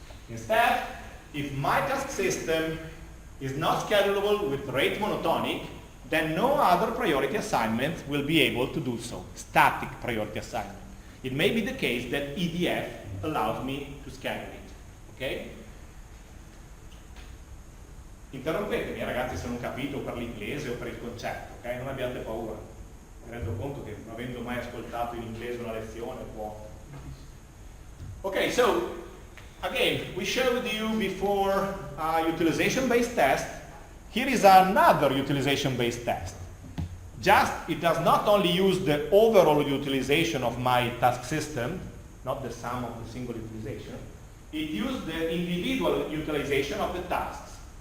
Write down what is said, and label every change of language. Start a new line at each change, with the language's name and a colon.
English: Instead, if my task system is not schedulable with rate monotonic, then no other priority assignment will be able to do so, static priority assignment. It may be the case that EDF allows me to schedule it, okay?
Italian: Interrompetemi ragazzi se non capito per l'inglese o per il concetto, ok? Non abbiate paura. Mi rendo conto che non avendo mai ascoltato in inglese una lezione può...
English: Ok, so again, we showed you before a utilization-based test. Here is another utilization-based test. Just, it does not only use the overall utilization of my task system, not the sum of the single utilization, it used the individual utilization of the tasks.